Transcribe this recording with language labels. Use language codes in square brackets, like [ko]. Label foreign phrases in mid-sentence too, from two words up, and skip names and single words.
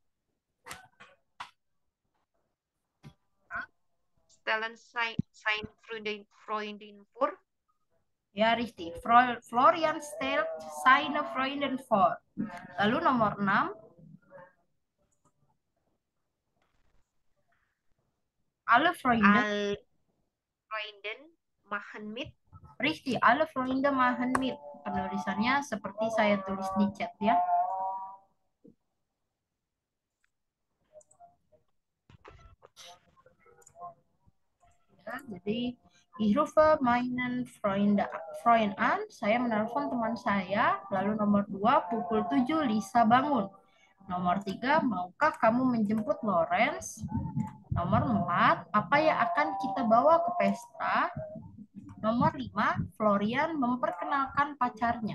[de] Stellen sein Freundin vor. [id] Ya, richtig. [de] Florian stellt seine Freundin vor. [id] Lalu nomor 6. [de] Alle Freunde machen mit. Richtig, alle Freunde machen mit. [id] Penulisannya seperti saya tulis di chat ya. Ya, jadi [de] ich rufe meinen Freund an, [id] saya menelpon teman saya. Lalu nomor 2, pukul 7 Lisa bangun. Nomor 3, maukah kamu menjemput Lorenz? Nomor 4, apa yang akan kita bawa ke pesta? Nomor 5, Florian memperkenalkan pacarnya.